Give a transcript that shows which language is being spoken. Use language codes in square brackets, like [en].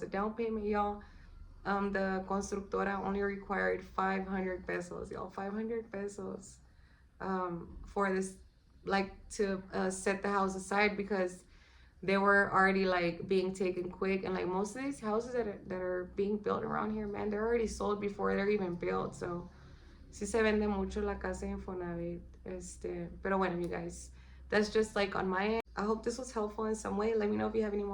[en] The down payment, y'all, the constructora only required 500 pesos, y'all. 500 pesos for this, like, to set the house aside, because they were already like being taken quick. And like most of these houses that are being built around here, man, they're already sold before they're even built. [es] So sí se vende mucho la casa en Infonavit. Pero bueno, [en] you guys, that's just like on my end. I hope this was helpful in some way. Let me know if you have any more questions, and I'll be back shortly, y'all, with some more Q&As. Y'all have a blessed week.